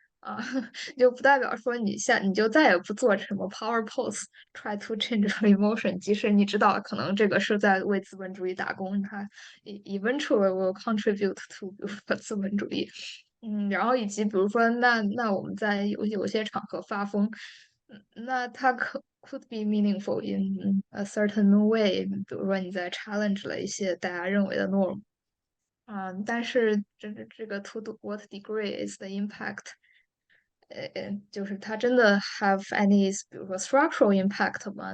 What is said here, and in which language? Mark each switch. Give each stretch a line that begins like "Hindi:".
Chinese: 啊，就不代表说你就再也不做什么 power pose，
English: try to change your emotion，
Chinese: 即使你知道可能这个是在为资本主义打工，它
English: eventually will contribute to
Chinese: 比如说资本主义。然后以及比如说，那我们在有些场合发疯，那它
English: could be meaningful in a certain way，
Chinese: 比如说你在 challenge 了一些大家认为的 norm。但是这个
English: to what degree is the impact？
Chinese: 就是它真的
English: have any，
Chinese: 比如说 structural impact 吗？